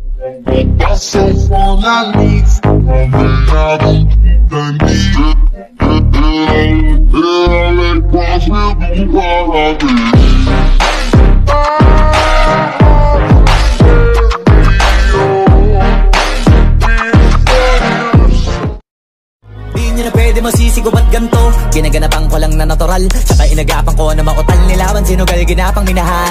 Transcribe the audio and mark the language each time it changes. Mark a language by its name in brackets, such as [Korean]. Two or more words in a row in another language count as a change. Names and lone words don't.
[Spanish] Paso por la luz, rodeado de mí. Era el espacio de un [Filipino] Di na pwede masisigo ba't ganto? Ginaganapan ko lang na natural, tsaka inagapan ko na mautal nilawan sinugal ginapang minahal.